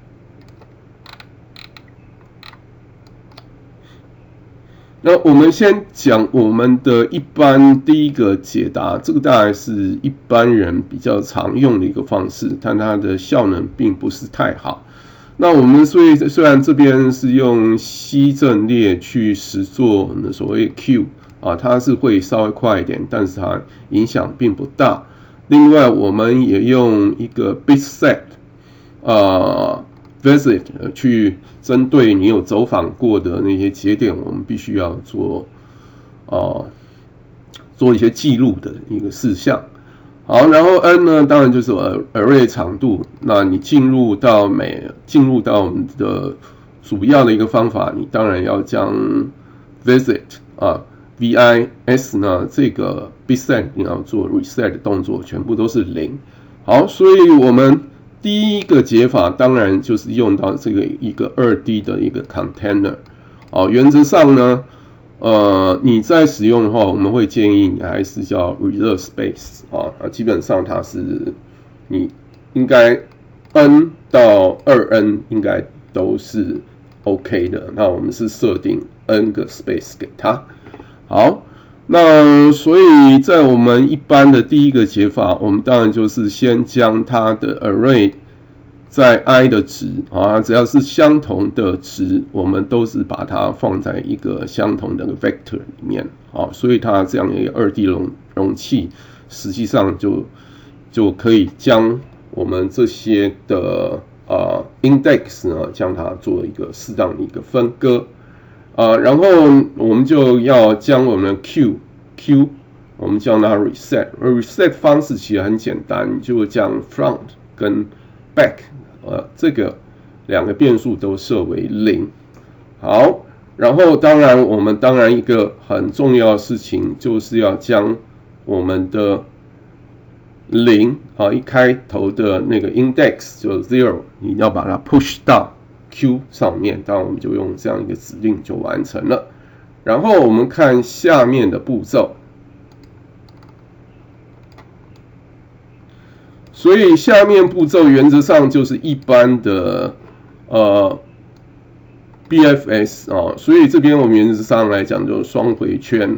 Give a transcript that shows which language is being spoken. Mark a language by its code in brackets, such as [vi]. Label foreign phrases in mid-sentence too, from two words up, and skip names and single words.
[zh] 那我們先講我們的一般第一個解答，這個大概是一般人比較常用的一個方式，但它的效能並不是太好。那我們雖然這邊是用 C 陣列去實作所謂 Q 啊，它是會稍微快一點，但是它影響並不大。另外，我們也用一個 [en] bitset visit [zh] 去針對你有走訪過的那些節點，我們必須要做一些記錄的一個事項。好，然後 n 呢，當然就是 array 長度。那你進入到我們的主要的一個方法，你當然要將 [en] visit vis [zh] 呢這個 bitset 你要做 reset 的動作，全部都是0。好，所以我們第一個解法當然就是用到這個一個2D 的一個 container。原則上呢，你在使用的話，我們會建議你還是叫 [en] reserve space [zh] 基本上它是你應該 n 到 2n 應該都是 OK 的。那我們是設定 n 個 space 給它。好，那所以在我們一般的第一個解法，我們当然就是先將它的 array 在 i 的值只要是相同的值，我們都是把它放在一個相同的 vector 裡面所以它這樣一個 2D 容器實際上就可以將我們這些的index 呢，將它做一個適當的一個分割然後我們就要將我們的 Q 我們將它 reset 方式其實很簡單，就將 front 跟 back 這個兩個變數都設為0。好，然後我們當然一個很重要的事情就是要將我們的0一開頭的那個 index 就 0， 你要把它 push 到 Q 上面，當然我們就用這樣一個指令就完成了。然後我們看下面的步驟。所以下面步驟原則上就是一般的BFS 所以這邊我們原則上來講就是雙回圈。